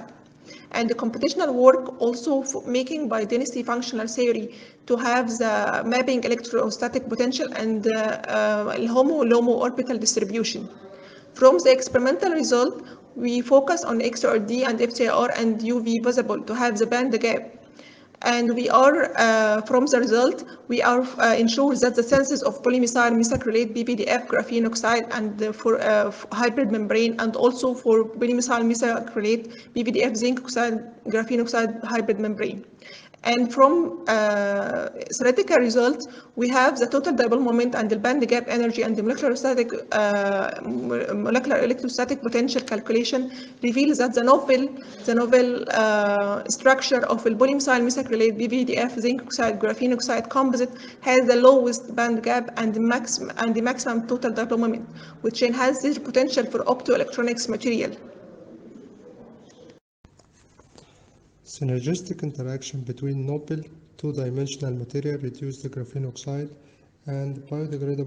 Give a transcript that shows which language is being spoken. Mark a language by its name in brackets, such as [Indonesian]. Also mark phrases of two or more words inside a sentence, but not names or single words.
[English] And the computational work also making by density functional theory to have the mapping electrostatic potential and HOMO-LOMO orbital distribution. From the experimental result, we focus on XRD and FTIR and UV visible to have the band gap. And we are, from the result, we are ensure that the senses of polymethyl methacrylate PVDF graphene oxide and for hybrid membrane, and also for polymethyl methacrylate PVDF zinc oxide graphene oxide hybrid membrane. And from theoretical results, we have the total dipole moment and the band gap energy and the molecular electrostatic potential calculation reveals that the novel structure of the polymethyl methacrylate PVDF zinc oxide graphene oxide composite has the lowest band gap and the maximum total dipole moment, which enhances the potential for optoelectronics material. Synergistic interaction between noble two-dimensional material reduced graphene oxide and biodegradable